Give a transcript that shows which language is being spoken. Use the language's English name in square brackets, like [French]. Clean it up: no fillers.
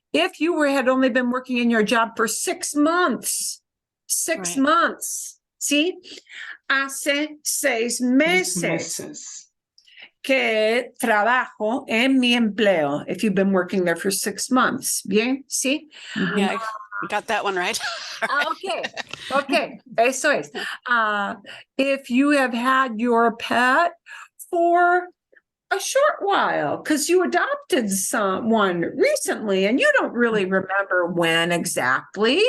[English] If you had only been working in your job for 6 months, 6 Right. months, ¿sí? [Spanish] Hace 6 meses que trabajo en mi empleo. [English] If you've been working there for 6 months. [Spanish] Bien, ¿sí? [English] Yeah, I got that one right. [Spanish] Okay, eso es. [English] If you have had your pet for a short while, because you adopted someone recently and you don't really remember when exactly,